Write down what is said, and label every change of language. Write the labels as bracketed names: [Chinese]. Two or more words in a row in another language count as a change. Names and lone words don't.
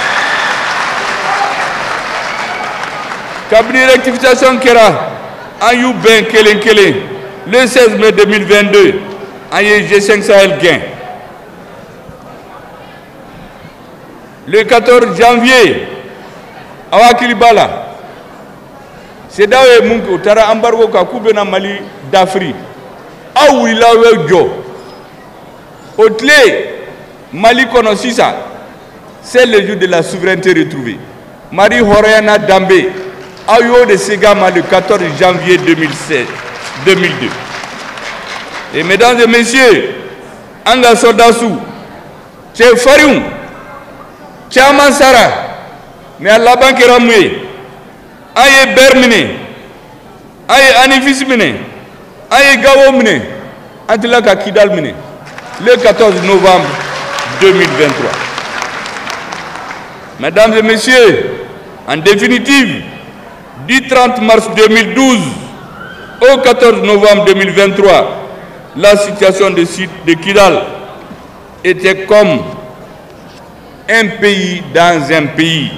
[Bambara] kabini rectification kɛra an y'u bɛn kelen kelen [French] le 16 mai 2022 [Bambara] an ye G5 Sahel gɛn [French] le 14 janvier [Bambara] aw hakili b'a la CEDEAO ye mun kɛ u taara embargo kan k'u bɛna Mali dafiri aw wulila aw ye jɔ o tile Mali kɔnɔ sisan [French] c'est le jour de la souveraineté retrouvée [Bambara] Mali hɔrɔnya danbe aw y'o de segin ma [French] le 14 janvier 2002 et mesdames et messieurs [Bambara] an ka soldats cɛ farinw caman sara mais a laban kɛra mun ye an ye Ber minɛ an ye Anifis minɛ an ye Gao minɛ an tila ka Kidal minɛ [French] le 14 novembre 2023. Mesdames et messieurs, en définitive, du 30 mars 2012 au 14 novembre 2023, la situation de Kidal était comme un pays dans un pays.